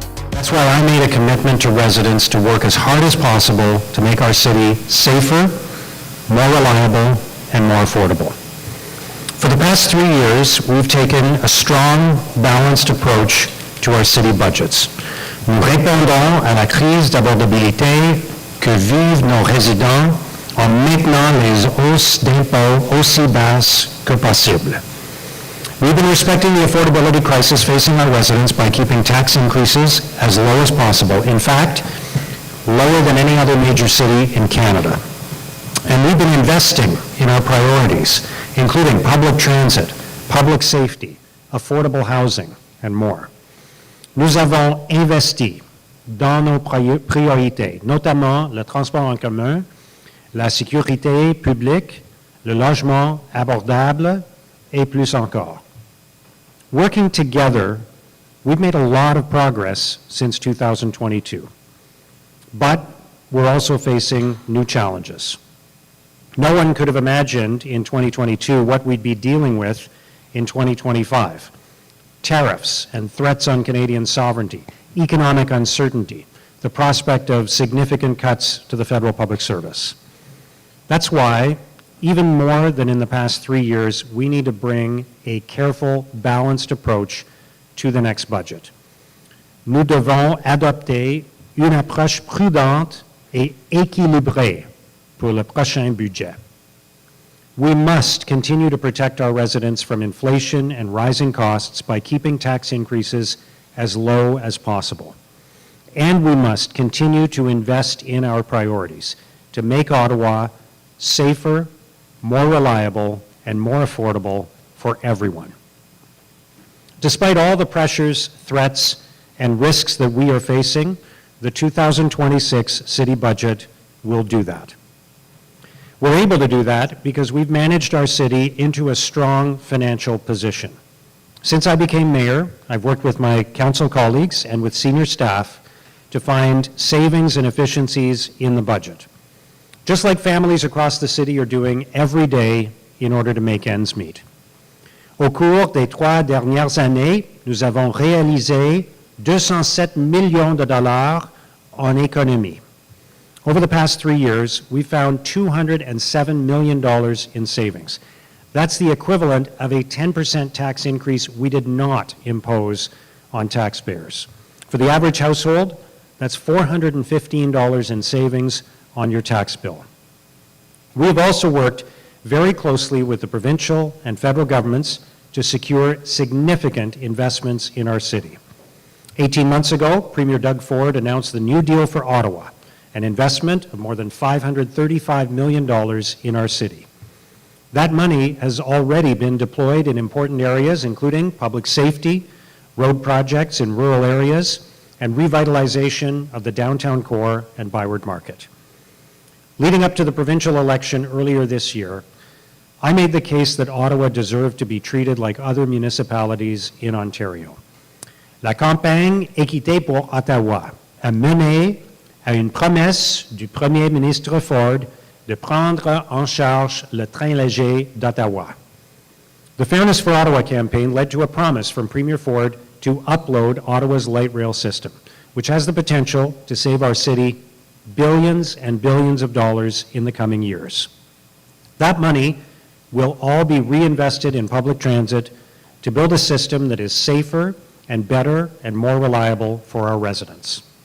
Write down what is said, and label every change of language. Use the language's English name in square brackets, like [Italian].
[English] That's why I made a commitment to residents to work as hard as possible to make our city safer, more reliable, and more affordable. For the past 3 years, we've taken a strong, balanced approach to our city budgets. [French] Nous répondons à la crise d'abordabilité que vivent nos résidents en maintenant les hausses d'impôts aussi basses que possible. [English] We've been respecting the affordability crisis facing our residents by keeping tax increases as low as possible. In fact, lower than any other major city in Canada. And we've been investing in our priorities, including public transit, public safety, affordable housing, and more. [French] Nous avons investi dans nos priorités, notamment le transport en commun, la sécurité publique, le logement abordable, et plus encore. [English] Working together, we've made a lot of progress since 2022. But we're also facing new challenges. No one could have imagined in 2022 what we'd be dealing with in 2025. Tariffs and threats on Canadian sovereignty, economic uncertainty, the prospect of significant cuts to the federal public service. That's why, even more than in the past 3 years, we need to bring a careful, balanced approach to the next budget. [French] Nous devons adopter une approche prudente et équilibrée pour le prochain budget. [English] We must continue to protect our residents from inflation and rising costs by keeping tax increases as low as possible. And we must continue to invest in our priorities to make Ottawa safer, more reliable, and more affordable for everyone. Despite all the pressures, threats, and risks that we are facing, the 2026 city budget will do that. We're able to do that because we've managed our city into a strong financial position. Since I became mayor, I've worked with my council colleagues and with senior staff to find savings and efficiencies in the budget, just like families across the city are doing every day in order to make ends meet. [French] Au cours des 3 dernières années, nous avons réalisé 207 millions de dollars en économie. [English] Over the past 3 years, we found $207 million in savings. That's the equivalent of a 10% tax increase we did not impose on taxpayers. For the average household, that's $415 in savings on your tax bill. We have also worked very closely with the provincial and federal governments to secure significant investments in our city. 18 months ago, Premier Doug Ford announced the New Deal for Ottawa, an investment of more than $535 million in our city. That money has already been deployed in important areas, including public safety, road projects in rural areas, and revitalization of the downtown core and Byward Market. Leading up to the provincial election earlier this year, I made the case that Ottawa deserved to be treated like other municipalities in Ontario. [French] La campagne Équité pour Ottawa a mené à une promesse du Premier ministre Ford de prendre en charge le train léger d'Ottawa. [English] The Fairness for Ottawa campaign led to a promise from Premier Ford to upload Ottawa's light rail system, which has the potential to save our city billions and billions of dollars in the coming years. That money will all be reinvested in public transit to build a system that is safer and better and more reliable for our residents.